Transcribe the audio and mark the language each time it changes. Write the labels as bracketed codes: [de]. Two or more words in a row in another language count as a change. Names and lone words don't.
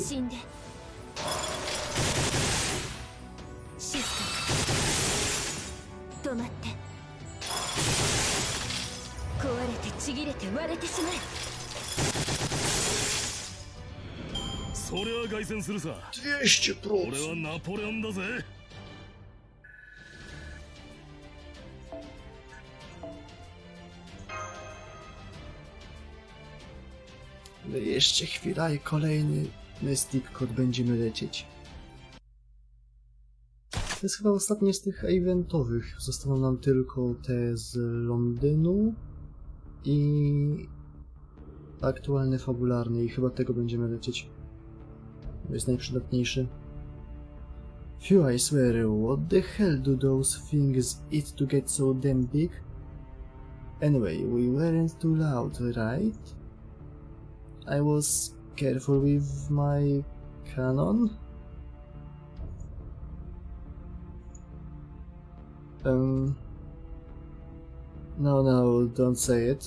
[ja] 死んで。静かに。止まって。壊れてちぎれて割れてしまえ。そりゃ凱旋するさ。 200%. 俺はナポレオンだぜ。 [pl] Ale jeszcze chwila i kolejny Mystic Code będziemy lecieć. To jest chyba ostatnie z tych eventowych. Zostaną nam tylko te z Londynu i aktualne fabularne i chyba tego będziemy lecieć. To jest najprzydatniejszy. [en] Phew, I swear, what the hell do those things eat to get so damn big? Anyway, we weren't too loud, right? I was careful with my cannon. No, don't say it.